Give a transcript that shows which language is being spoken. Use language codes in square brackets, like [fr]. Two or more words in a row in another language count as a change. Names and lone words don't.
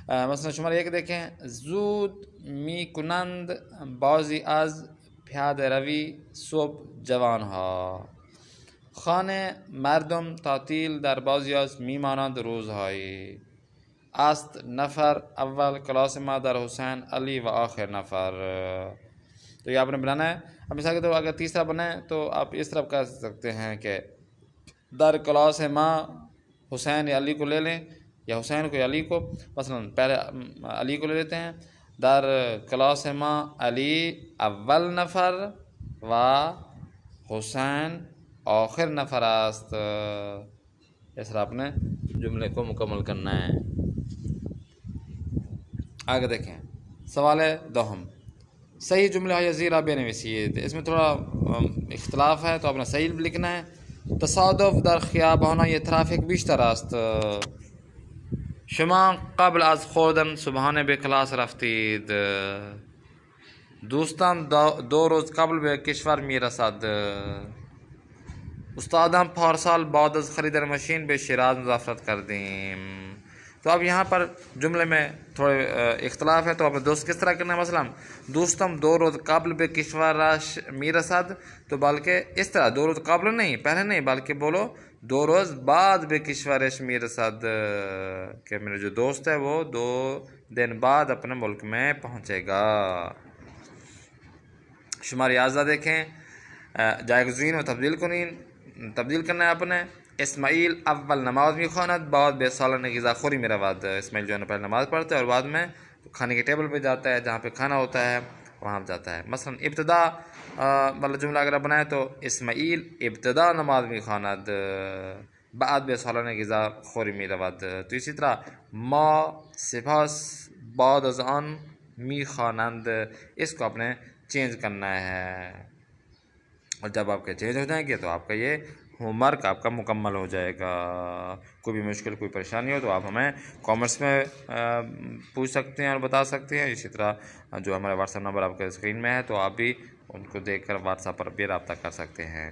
[fa] مثلا شماره یک دیکھیں، زود می کنند بعضی از پیاده روی صبح جوانها. خانه مردم تعطیل در بعضی از میمانند روزهایی است. نفر اول کلاس ما در حسین علی و آخر نفر. [ur] تو یہ آپ نے بنانا ہے. اب مثال کے طور اگر تیسرا بنے تو آپ اس طرح کہہ سکتے ہیں کہ [fa] در کلاس ما [ur] حسین یا علی کو لے لیں، یا حسین کو یا علی کو. مثلا پہلے علی کو لے لیتے ہیں. [fa] در کلاس ما علی اول نفر و حسین آخر نفر است. [ur] اس طرح اپنے جملے کو مکمل کرنا ہے. آگے دیکھیں سوال دوم، صحیح جملہ ہے [fa] زیرہ بنویسید. [ur] اس میں تھوڑا اختلاف ہے تو آپ نے صحیح لکھنا ہے. [fa] تصادف در خیابان ترافیک بیشتر است. شما قبل از خوردن صبحانه به کلاس رفتید. دوستم 2 روز قبل به کشور میرسد. استادم پارسال بعد از خریدن مشین به شیراز مسافرت کردیم. [ur] تو اب یہاں پر جملے میں تھوڑے اختلاف ہے تو آپ نے دوست کس طرح کرنا ہے. [fa] مثلا دوستم 2 روز قبل به کشور میرسد، [ur] تو بلکہ اس طرح [fa] 2 روز قبل [ur] نہیں، پہلے نہیں، بلکہ بولو [fa] 2 روز بعد به کشورش میرسد، [ur] کہ میرا جو دوست ہے وہ 2 دن بعد اپنے ملک میں پہنچے گا. شمار 11 دیکھیں، جایگزین و تبدیل کرنا ہے اپنے. [fa] اسماعیل اول نماز میخواند بعد به سالن غذا خوری میرود. [ur] اسماعیل جو ہے پہلے نماز پڑھتا ہے اور بعد میں کھانے کے ٹیبل پہ جاتا ہے، جہاں پہ کھانا ہوتا ہے وہاں جاتا ہے. مثلا ابتدا والا جملہ اگر بنائے تو [fa] اسماعیل ابتدا نماز میخواند بعد به سالن غذا خوری میرود. [ur] تو اسی طرح [fa] ما سپاس بعد از آن میخوانند، [ur] اس کو آپ نے چینج کرنا ہے. اور جب آپ کے چینج ہو جائیں گے تو آپ کا یہ ہوم ورک آپ کا مکمل ہو جائے گا. کوئی بھی مشکل کوئی پریشانی ہو تو آپ ہمیں کامنٹس میں پوچھ سکتے ہیں اور بتا سکتے ہیں. اسی طرح جو ہمارا واٹس ایپ نمبر آپ کے اسکرین میں ہے تو آپ بھی ان کو دیکھ کر واٹس ایپ پر بھی رابطہ کر سکتے ہیں.